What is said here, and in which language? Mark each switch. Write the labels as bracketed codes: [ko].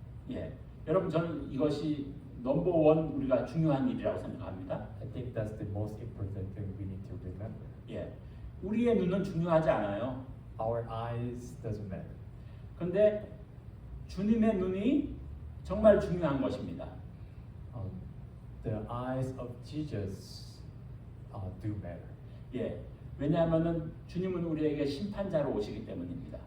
[ko] 예, 여러분, 저는 이것이 넘버원 우리가 중요한 일이라고 생각합니다. [en] I think that's the most important thing we need to remember. [ko] 예, 우리의 눈은 중요하지 않아요. [en] Our eyes doesn't matter. [ko] 근데 주님의 눈이 정말 중요한 것입니다. [en] The eyes of Jesus do matter. [ko] 예, 왜냐하면은 주님은 우리에게 심판자로 오시기 때문입니다.